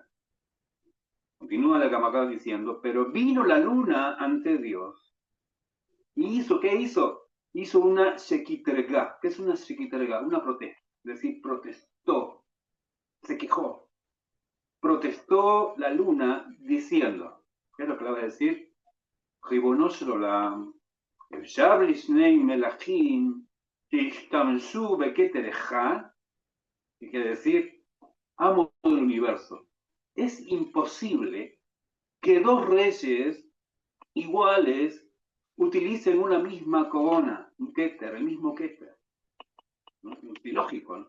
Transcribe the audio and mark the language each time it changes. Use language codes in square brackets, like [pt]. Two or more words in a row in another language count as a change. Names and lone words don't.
[es] Continúa la Kamakar diciendo, pero vino la luna ante Dios. ¿Y hizo qué hizo? Hizo una shekiterga. ¿Qué es una shekiterga? Una protesta. Es decir, protestó, se quejó. Protestó la luna diciendo, ¿qué es lo que le va a decir? [he] ריבונו של עולם, אפשר לשני מלכים שהשתמשו בכתר אחד, [es] que quiere decir, amo del universo. Es imposible que dos reyes iguales utilicen una misma corona, un Keter, el mismo Keter. ¿No? Es ilógico, ¿no?